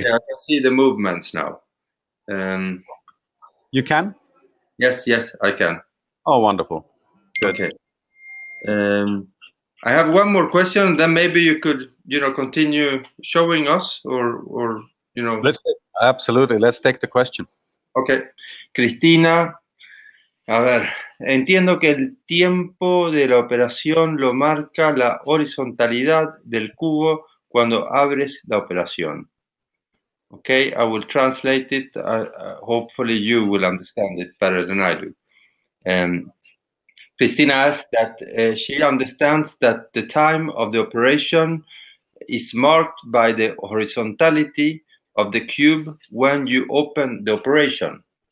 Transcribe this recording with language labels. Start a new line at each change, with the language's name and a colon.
English: Yeah, I can see the movements now. You can? Yes, I can. Oh, wonderful. Good. Okay. I have one more question. Then maybe you could, continue showing us, or. Absolutely. Let's take the question. Okay.
Spanish: Cristina, a ver, entiendo que el tiempo de la operación lo marca la horizontalidad del cubo cuando abres la operación.
English: Okay, I will translate it. Hopefully you will understand it better than I do. Christina asks that she understands that the time of the operation is marked by the horizontality of the cube when you open the operation.